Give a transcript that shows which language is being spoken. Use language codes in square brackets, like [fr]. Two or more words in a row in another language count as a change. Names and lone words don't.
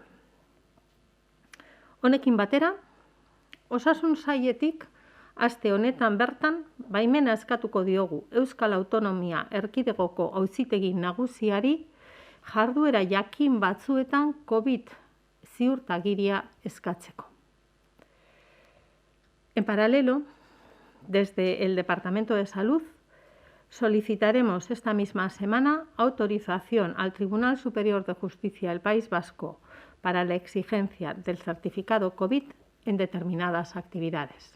[eu] Honekin batera, osasun sailetik aste honetan bertan baimena eskatuko diogu Euskal Autonomia Erkidegoko Auzitegi Nagusiari jarduera jakin batzuetan COVID ziurtagiria eskatzeko. [es] En paralelo, desde el Departamento de Salud, solicitaremos esta misma semana autorización al Tribunal Superior de Justicia del País Vasco para la exigencia del certificado COVID en determinadas actividades.